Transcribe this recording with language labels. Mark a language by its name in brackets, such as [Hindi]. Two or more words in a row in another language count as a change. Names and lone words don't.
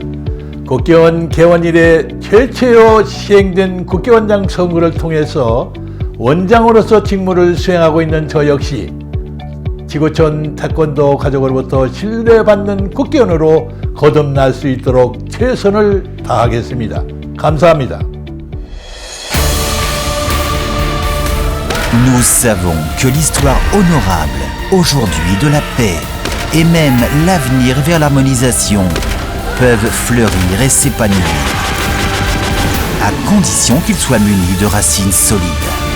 [Korean] 국기원 개원 이래 최초로 시행된 국기원장 선거를 통해서 원장으로서 직무를 수행하고 있는 저 역시 지구촌 태권도 가족으로부터 신뢰받는 국회의원으로 거듭날 수 있도록 최선을 다하겠습니다. 감사합니다. [French] Nous savons que l'histoire honorable, aujourd'hui de la paix, et même l'avenir vers l'harmonisation peuvent fleurir et s'épanouir, à condition qu'ils soient munis de racines solides.